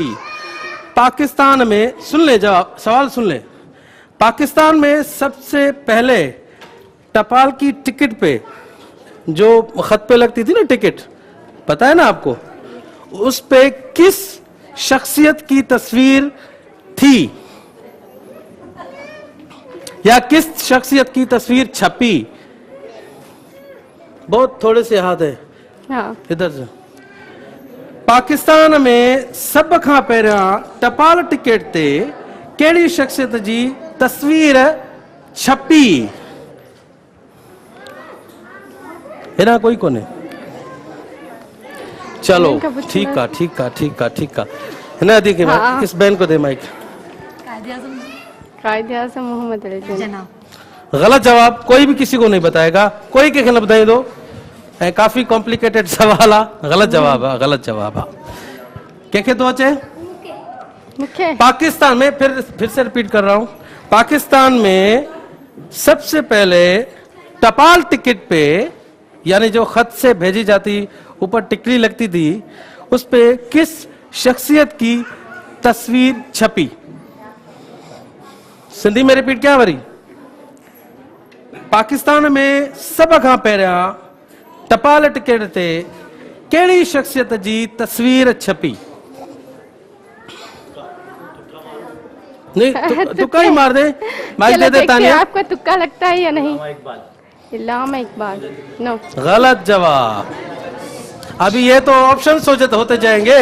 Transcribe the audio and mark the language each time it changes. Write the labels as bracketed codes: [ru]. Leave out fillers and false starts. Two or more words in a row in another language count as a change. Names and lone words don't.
[ur] پاکستان میں، سن لے جواب، سوال سن لے. پاکستان میں سب سے پہلے ٹپال کی ٹکٹ پہ جو خط پہ لگتی تھی نا ٹکٹ، پتا ہے نا آپ کو، اس پہ کس شخصیت کی تصویر تھی یا کس شخصیت کی تصویر چھپی? بہت تھوڑے سے ہاتھ ہے. हाँ। [sd] इधर से। पाकिस्तान में सब खां पहिरियां टपाल टिकट ते कहिड़ी शख्सियत जी तस्वीर छपी? हेना कोई कोने? [ur] چلو ٹھیک ہے. [sd] हिन दी के माइक, [ur] اس بہن کو دے مائک. कायदे-आज़म मोहम्मद अली जिन्ना। غلط جواب، کوئی بھی کسی کو نہیں بتائے گا, [sd] कोई के न बताई दो। काफी कॉम्प्लिकेटेड सवाल आहे, गलत जवाब आहे, गलत जवाब आहे। कंहिंखे थो अचे? [ur] मुख्य پاکستان میں، پھر سے ریپیٹ کر رہا ہوں، پاکستان میں سب سے پہلے ٹپال ٹکٹ پہ، یعنی جو خط سے بھیجی جاتی اوپر ٹکلی لگتی تھی، اس پہ کس شخصیت کی تصویر چھپی? سندھی میں ریپیٹ کیا وری? [sd] पाकिस्तान में सब खां पहिरियां टपाल टिकट ते कहिड़ी शख्सियत जी तस्वीर छपी? [ur] نہیں، تکا ہی مار دے، مائک دے دے تانیا. آپ کو تکا لگتا ہے یا نہیں? इल्लामा इकबाल। नो, غلط جواب. ابھی یہ تو آپشن سوچتے ہوتے جائیں گے,